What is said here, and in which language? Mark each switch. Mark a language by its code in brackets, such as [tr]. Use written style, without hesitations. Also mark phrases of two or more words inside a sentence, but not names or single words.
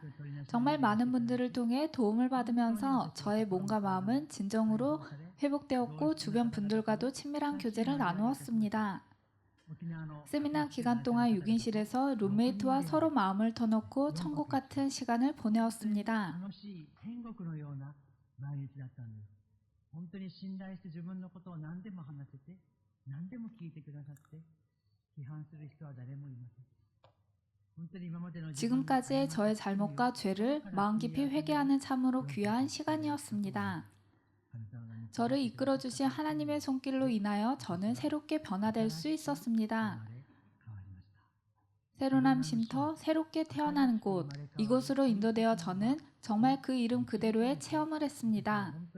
[ko] 정말 많은 분들을 통해 도움을 받으면서 저의 몸과 마음은 진정으로 회복되었고 주변 분들과도 친밀한 교제를 나누었습니다. 세미나 기간 동안 6인실에서 룸메이트와 서로 마음을 터놓고 천국 같은 시간을 보내었습니다. [ja] 本当に信頼して自分のことを何でも話せて、何でも聞いてくださって、批判する人は誰もいません。 [ko] 지금까지의 저의 잘못과 죄를 마음 깊이 회개하는 참으로 귀한 시간이었습니다. 저를 이끌어주신 하나님의 손길로 인하여 저는 새롭게 변화될 수 있었습니다. 새로남 쉼터, 새롭게 태어나는 곳, 이곳으로 인도되어 저는 정말 그 이름 그대로의 체험을 했습니다.